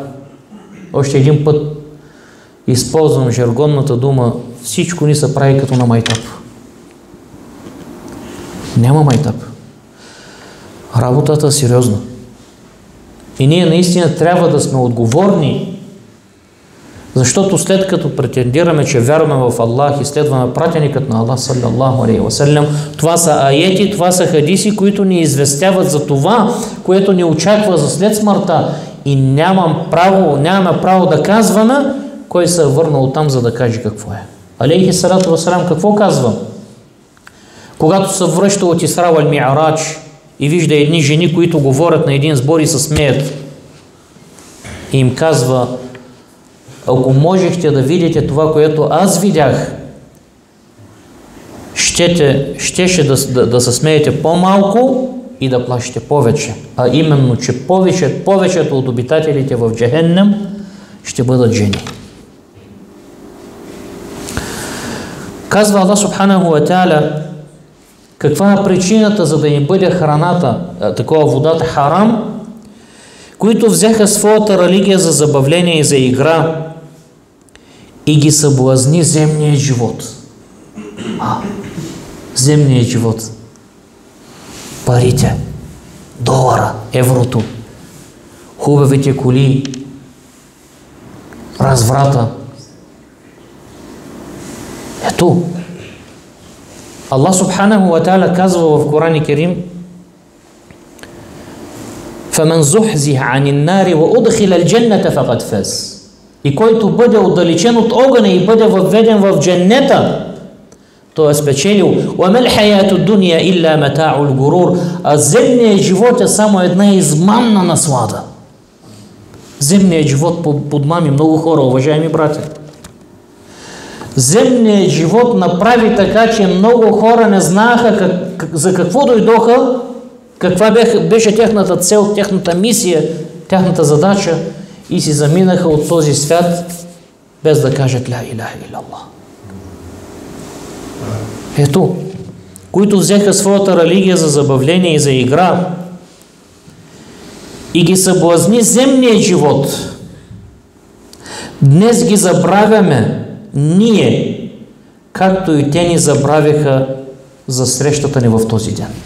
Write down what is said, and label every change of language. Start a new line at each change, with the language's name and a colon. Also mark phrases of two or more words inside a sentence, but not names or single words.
Bulgarian: Още един път използвам жаргонната дума: всичко ни се прави като на майтап. Няма майтап. Работата е сериозна. И ние наистина трябва да сме отговорни Защото след като претендираме, че вярваме в Аллах и следваме пратеникът на Аллах
Arabic: صلى الله عليه وسلم,
Bulgarian: това са аети, това са хадиси, които ни известяват за това, което ни очаква за след смъртта, и нямаме право да казваме кой се е върнал там, за да каже какво е.
Arabic: عليه الصلاة والسلام
Bulgarian: какво казва? Когато се връща от Исра вал Ми'рач и вижда едни жени, които говорят на един сбор и се смеят, и им казва: ако можехте да видите това, което аз видях, щеше да се смеете по-малко и да плашете повече. А именно, че повечето от обитателите в Джехеннем ще бъдат жени. Казва
Arabic: الله سبحانه وتعالى,
Bulgarian: каква е причината, за да ни бъде храната, такова водата харам, които взеха своята религия за забавление и за игра и ги съблазни земният живот. Земният живот. Парите, долара, еврото, хубавите коли, разврата. Ето,
Arabic: الله سبحانه وتعالى
Bulgarian: казва в
Arabic: القرآن الكريم: فَمَنْ زُحْزِحَ عَنِ النَّارِ وَأُدْخِلَ الْجَنَّةَ فَقَدْ فَازَ.
Bulgarian: И който бъде отдалечен от огъня и бъде въведен в дженнета, той е спечелил.
Arabic: وَمَا الْحَيَاةُ الدُّنْيَا إِلَّا مَتَاعُ الْغُرُورِ.
Bulgarian: А земният живот е само една измамна наслада. Земният живот подмами много хора, уважаеми братя. Земният живот направи така, че много хора не знаеха за какво дойдоха, каква беше тяхната цел, тяхната мисия, тяхната задача, и си заминаха от този свят без да кажат
Arabic: لا إله إلا الله.
Bulgarian: Ето, които взеха своята религия за забавление и за игра и ги съблазни земният живот. Днес ги забравяме ние, както и те ни забравяха за срещата ни в този ден.